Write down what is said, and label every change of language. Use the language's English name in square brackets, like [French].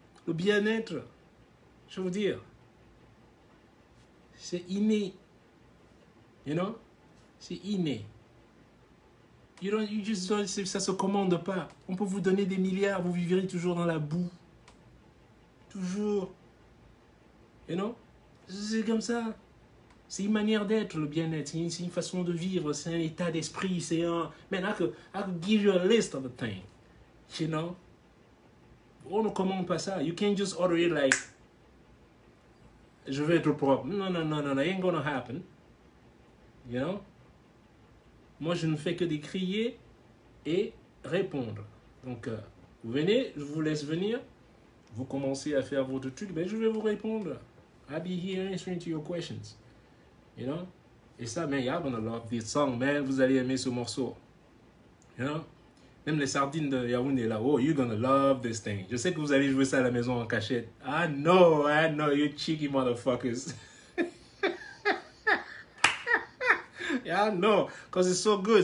[French] Le bien-être, je veux dire, c'est inné. You know? C'est inné. Ça se commande pas. On peut vous donner des milliards, vous vivrez toujours dans la boue. Toujours. You know? C'est comme ça. C'est une manière d'être, le bien-être. C'est une façon de vivre. C'est un état d'esprit. C'est un... [English] Man, I could give you a list of the things. [French] You know? On ne commande pas ça. [English] You can't just order it like, [French] je veux être propre. Non, non, non, non, [English] it ain't gonna happen. You know? [French] Moi, je ne fais que décrier et répondre. Donc, vous venez, je vous laisse venir. Vous commencez à faire votre truc, ben je vais vous répondre. [English] I'll be here answering to your questions. You know? [French] Et ça, [English] man, y'all gonna love this song, man. [French] Vous allez aimer ce morceau. You know? Même les sardines de Yaoundé là, oh, [English] you're gonna love this thing. [French] Je sais que vous allez jouer ça à la maison en cachette. [English] I know, you cheeky motherfuckers. Yeah, I know, because it's so good.